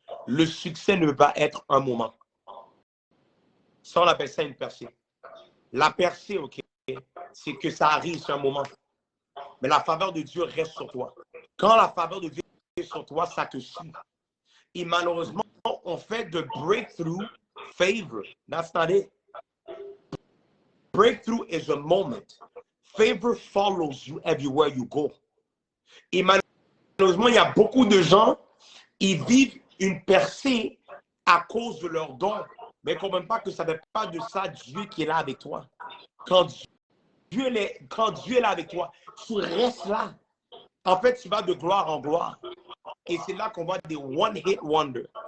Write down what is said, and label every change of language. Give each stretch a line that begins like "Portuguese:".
French: Le succès ne peut pas être un moment. Ça, on appelle ça une percée. La percée, OK, c'est que ça arrive sur un moment. Mais la faveur de Dieu reste sur toi. Quand la faveur de Dieu est sur toi, ça te suit. Et malheureusement, on fait de breakthrough favor.
English: That's not it. Breakthrough is a moment. Favor follows you everywhere you go.
French: Et malheureusement, il y a beaucoup de gens, ils vivent une percée à cause de leur don. Mais ils ne comprennent pas que ça ne fait pas de ça Dieu qui est là avec toi. Quand Dieu est là avec toi, tu restes là. En fait, tu vas de gloire en gloire. Et c'est là qu'on voit des one-hit wonder.